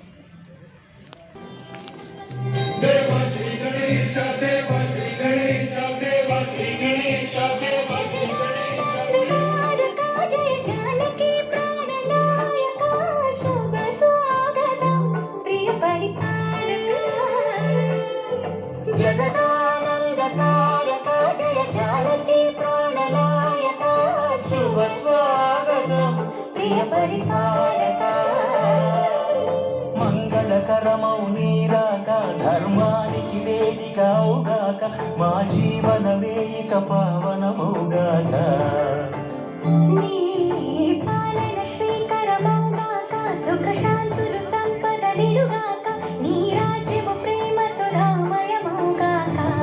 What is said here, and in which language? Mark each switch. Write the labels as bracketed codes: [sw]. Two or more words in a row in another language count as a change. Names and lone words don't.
[hi] देवा श्री गणेश देवा श्री गणेश देवा श्री गणेश देवा श्री गणेश [sa] जय जानकी प्राणनायक शुभ स्वागतम प्रिय परिपालक जगदानंदकारक जय जानकी प्राणनायक शुभ स्वागतम प्रिय परिपालक మంగళకరమౌ [te] నీరాక ధర్మానికి వేదిక అవుగాక మా జీవనమే ఇక పావనమౌగాక నీ పాలన శ్రీకరమౌగాక సుఖ శాంతులు సంపద నిలుగాక నీ రాజ్యము ప్రేమ సుధామయమౌగాక